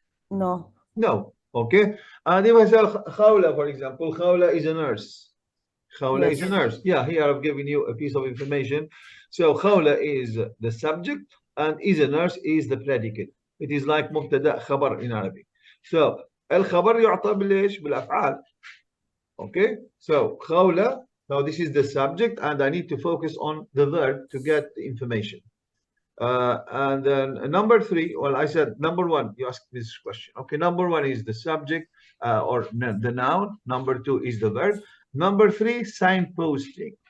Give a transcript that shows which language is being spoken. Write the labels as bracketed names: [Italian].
[English] No. No. Okay. And if I said khawla, for example, khawla is a nurse. Khawla is a nurse. Yeah, here I've given you a piece of information. So khawla is the subject and is a nurse is the predicate. It is like مبتدأ خبر in Arabic. [Arabic] So الخبر يعطى بالإيش؟ بالأفعال. [English] Okay, so khawla, now this is the subject and I need to focus on the verb to get the information. And then number 3, well, I said number 1, you asked this question. Okay, number 1 is the subject or the noun. Number 2 is the verb. Number 3, signposting.